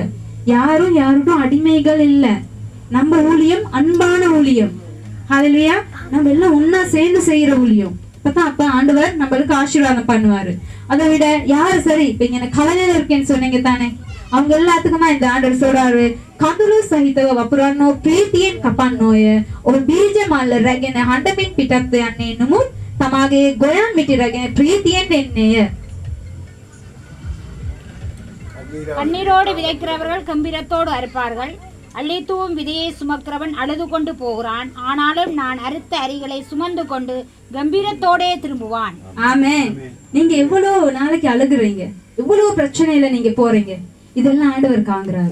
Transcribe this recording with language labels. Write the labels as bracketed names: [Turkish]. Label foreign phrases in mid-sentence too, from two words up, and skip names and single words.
[Tamil] யாரும் யாருக்கும் அடிமைகள் இல்ல. நம்ம ஊழியம் அன்பான ஊழியம். ஹல்லேலூயா. நம்ம எல்லாம் ஒன்னா சேர்ந்து செய்யற ஊழியம். அப்ப ஆண்டவர் நம்மளுக்கு ஆசீர்வாதம் பண்ணுவாரு. அதை விட யாரு சரி இப்ப இங்க கவலையில இருக்கேன்னு சொன்னீங்க தானே, அவங்க எல்லாத்துக்குமா இந்த ஆண்டவர் சொல்றாரு [Sinhala] කඳුළු සහිතව වපුරන්නෝ ප්‍රීතියෙන් කපන්නෝය. ඔබ බීජ මල්ල රැගෙන හඬමින් පිටත් යන්නේ නමුත් තමාගේ ගොයන් මිටි රැගෙන ප්‍රීතියෙන් එන්නේය. [Tamil] கண்ணீரோடு விதைக்கிறவர்கள் கம்பீரத்தோடு அறுப்பார்கள். அள்ளித்தூவும் விதையை சுமக்கிறவன் அழுது கொண்டு போகிறான், ஆனாலும் நான் அறுத்த அரிகளை சுமந்து கொண்டு கம்பீரத்தோடே திரும்புவான். ஆமென். நீங்க எவ்வளவு நாளைக்கு அழுகுறீங்க, எவ்வளவு பிரச்சனையில நீங்க போறீங்க, இதெல்லாம் ஆண்டவர் காண்கிறாரு.